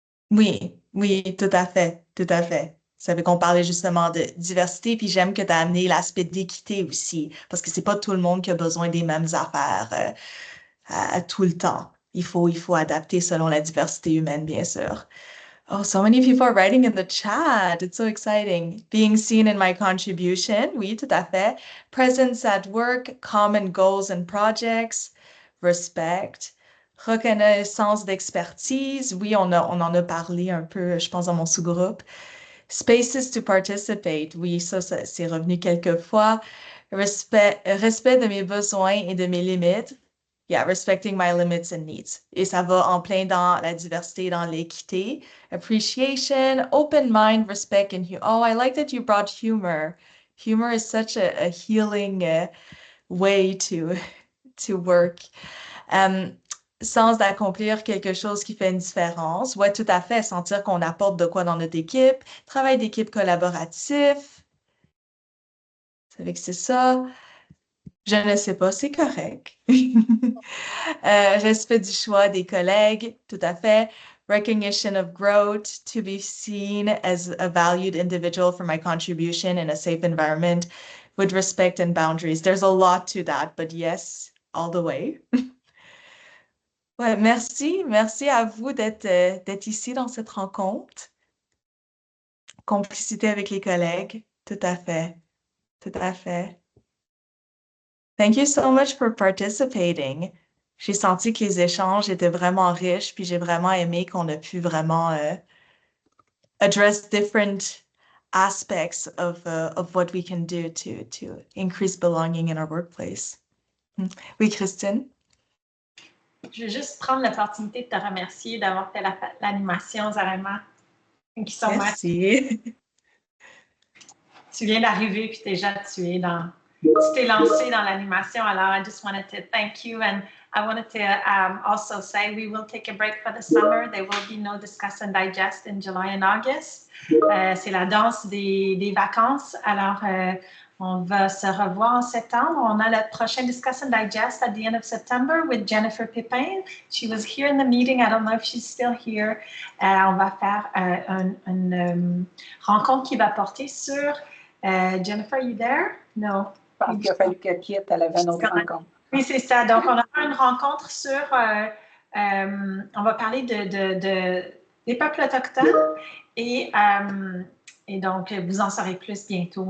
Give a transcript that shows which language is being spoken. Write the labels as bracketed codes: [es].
[fr] oui, oui, tout à fait, tout à fait. Ça fait qu'on parlait justement de diversité, puis j'aime que tu as amené l'aspect d'équité aussi, parce que c'est pas tout le monde qui a besoin des mêmes affaires à tout le temps. Il faut adapter selon la diversité humaine, bien sûr. [en] Oh, so many people are writing in the chat. It's so exciting. Being seen in my contribution. [fr] Oui, tout à fait. [en] Presence at work, common goals and projects, respect. [fr] Reconnaissance d'expertise. Oui, on en a parlé un peu, je pense, dans mon sous-groupe. Spaces to participate. Oui, ça c'est revenu quelques fois. Respect de mes besoins et de mes limites. [en] Yeah, respecting my limits and needs. [fr] Et ça va en plein dans la diversité, dans l'équité. [en] Appreciation, open mind, respect, and humor. Oh, I like that you brought humor. Humor is such a healing way to work. [fr] Um, Sens d'accomplir quelque chose qui fait une différence. Ouais, tout à fait. Sentir qu'on apporte de quoi dans notre équipe. Travail d'équipe collaboratif. Ça fait que c'est ça. Je ne sais pas, c'est correct. Respect du choix des collègues, tout à fait. [en] Recognition of growth, to be seen as a valued individual for my contribution in a safe environment with respect and boundaries. There's a lot to that, but yes, all the way. [fr] Ouais, merci à vous d'être ici dans cette rencontre. Complicité avec les collègues, tout à fait, tout à fait. [en] Thank you so much for participating. [fr] J'ai senti que les échanges étaient vraiment riches, puis j'ai vraiment aimé qu'on a pu vraiment [en] address different aspects of what we can do to increase belonging in our workplace. [fr] Oui, Christine? Je vais juste prendre l'opportunité de te remercier d'avoir fait l'animation, Zarema. [en] Thank you so much. [fr] Merci. Tu viens d'arriver, puis déjà tu t'es lancé dans l'animation. Alors, [en] I just wanted to thank you, and I wanted to also say we will take a break for the summer. There will be no Discuss and Digest in July and August. [fr] C'est la danse des vacances. Alors, on va se revoir en septembre. On a le prochain [en] Discuss and Digest at the end of September with Jennifer Pépin. She was here in the meeting. I don't know if she's still here. [fr] On va faire une rencontre qui va porter sur Jennifer, [en] are you there? No. [fr] Je pense qu'il a fallu qu'elle quitte, elle avait une autre rencontre. Oui, c'est ça. Donc, on aura une rencontre sur... on va parler des peuples autochtones et donc, vous en saurez plus bientôt.